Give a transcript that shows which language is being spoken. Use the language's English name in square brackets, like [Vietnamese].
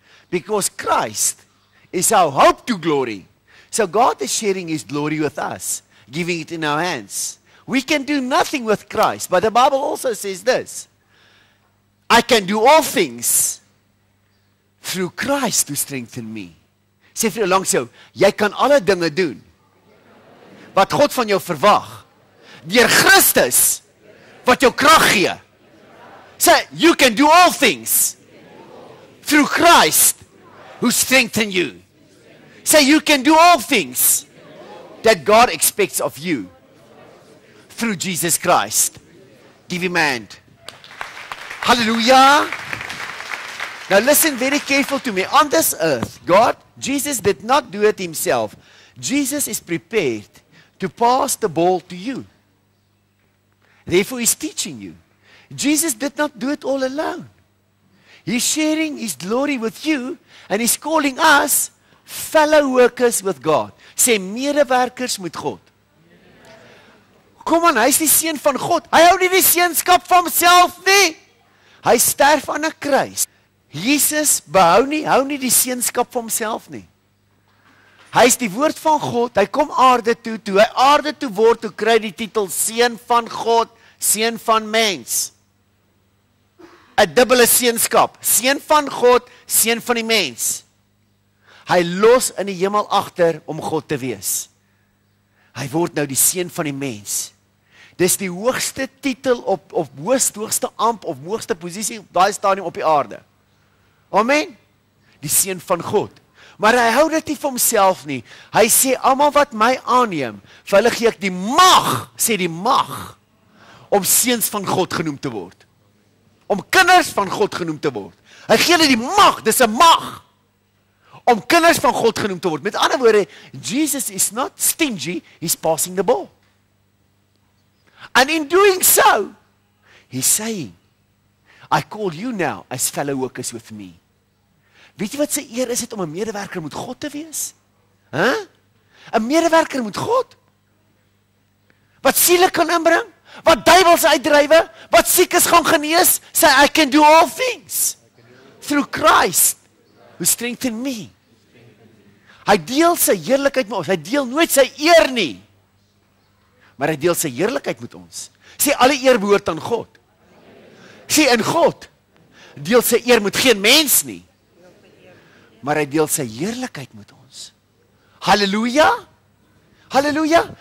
[English] Because Christ is our hope to glory. So God is sharing his glory with us, giving it in our hands. We can do nothing with Christ, but the Bible also says this, I can do all things through Christ to strengthen me. [Afrikaans] Sê vir jou langs jou, jy kan alle dinge doen wat God van jou verwag, deur Christus wat jou krag gee. Sê, [English] you can do all things through Christ who strengthens you. Say, you can do all things that God expects of you through Jesus Christ. Give him a hand. Hallelujah. Now listen very careful to me. On this earth, Jesus did not do it himself. Jesus is prepared to pass the ball to you. Therefore, he's teaching you. Jesus did not do it all alone. He's sharing his glory with you, and he's calling us fellow workers with God. [Afrikaans] Sê medewerkers met God. Kom aan, hy is die seun van God. Hy hou nie die seunskap van homself nie. Hy sterf aan 'n kruis. Jesus hou nie die seunskap van homself nie. Hy is die woord van God. Hy kom aarde toe. Toe hy aarde toe word, toe kry die titel seun van God, seun van mens. 'n dubbele seunskap. Seun van God, seun van die mens. Hy los in die hemel agter om God te wees. Hy word nou die seun van die mens. Dis die hoogste titel op hoogste amp of hoogste posisie op daai stadium op die aarde. Amen. Die seun van God. Maar hy hou dit nie vir homself nie. Hy sê almal wat my aanneem, vir hulle gee ek die mag, sê die mag om seuns van God genoem te word. Om kinders van God genoem te word. Hy gee hulle die mag, dis 'n mag om kinders van God genoem te word. Met ander woorde, [English] Jesus is not stingy, he's passing the ball. And in doing so, he's saying, I call you now as fellow workers with me. [Afrikaans] Weet jy wat sy eer is dit om 'n medewerker met God te wees? 'n medewerker met God? Wat siele kan inbring? Wat duiwels uitdrywe? Wat siekes gaan genees? Sê, [English] I can do all things through Christ who strengthen me. [Afrikaans] Hy deel sy heerlikheid met ons. Hy deel nooit sy eer nie. Maar hy deel sy heerlikheid met ons. Sê, alle eer behoort aan God. Sê, in God deel sy eer met geen mens nie. Maar hy deel sy heerlikheid met ons. Halleluja! Halleluja!